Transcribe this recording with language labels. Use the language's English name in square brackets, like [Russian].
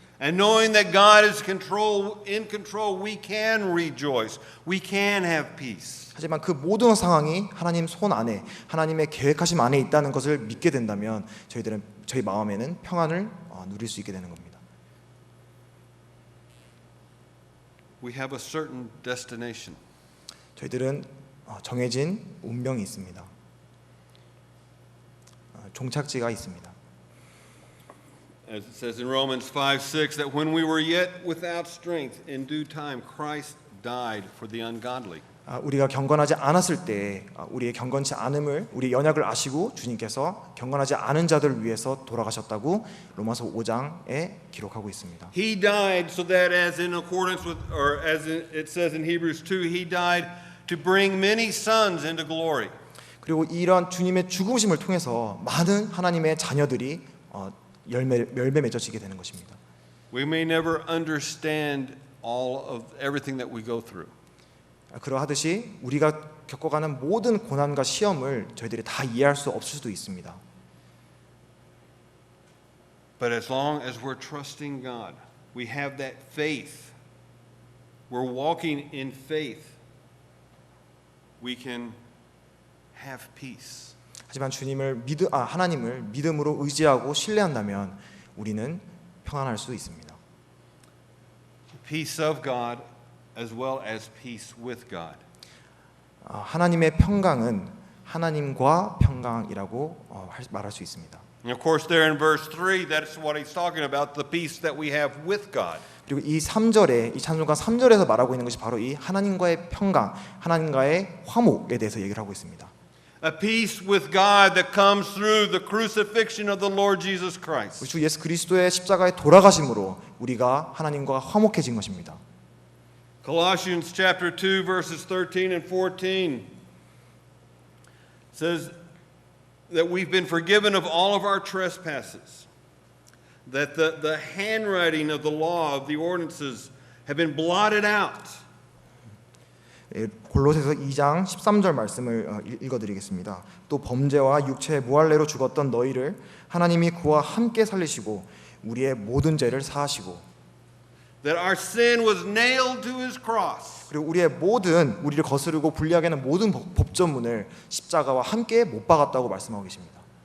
[English] And knowing that God is in control, we can rejoice. We can have peace. [Korean] 하지만 그 모든 상황이 하나님 손 안에, 하나님의 계획하심 안에 있다는 것을 믿게 된다면 저희 마음에는 평안을 누릴 수 있게 되는 겁니다. [English] We have a certain destination. [Korean] 저희들은 정해진 운명이 있습니다. 종착지가 있습니다. [English] As it says in Romans 5:6, that when we were yet without strength, in due time Christ died for the ungodly. [Korean] 우리가 경건하지 않았을 때 우리의 경건치 않음을, 우리의 연약을 아시고 주님께서 경건하지 않은 자들을 위해서 돌아가셨다고 로마서 5장에 기록하고 있습니다. [English] He died so that as in accordance with, or as it says in Hebrews 2, he died to bring many sons into glory. [Korean] 그리고 이런 주님의 죽으심을 통해서 많은 하나님의 자녀들이 열매 맺어지게 되는 것입니다. [English] We may never understand everything that we go through. [Korean] 그러하듯이 우리가 겪어가는 모든 고난과 시험을 저희들이 다 이해할 수 없을 수도 있습니다. [English] But as long as we're trusting God, we have that faith. We're walking in faith. We can have peace. [Korean] 하지만 하나님을 믿음으로 의지하고 신뢰한다면 우리는 평안할 수 있습니다. [English] Peace of God as well as peace with God. [Korean] 하나님의 평강은 하나님과 평강이라고 말할 수 있습니다. [English] And of course there in verse 3, that's what he's talking about, the peace that we have with God. [Korean] 그리고 이 3절에 이 찬송가 3절에서 말하고 있는 것이 바로 이 하나님과의 평강, 하나님과의 화목에 대해서 얘기를 하고 있습니다. [English] A peace with God that comes through the crucifixion of the Lord Jesus Christ. [Korean] 주 예수 그리스도의 십자가의 돌아가심으로 우리가 하나님과 화목해진 것입니다. [English] Colossians chapter 2 verses 13 and 14 says that we've been forgiven of all of our trespasses, that the handwriting of the law of the ordinances have been blotted out. [Korean] 골로새서 2장 13절 말씀을 읽어드리겠습니다. 또 범죄와 육체의 무할례로 죽었던 너희를 하나님이 그와 함께 살리시고 우리의 모든 죄를 사하시고 [English] That our sin was nailed to his cross. [Korean] 그리고 우리를 거스르고 불리하게 하는 모든 법전문을 십자가와 함께 못 박았다고 말씀하고 계십니다.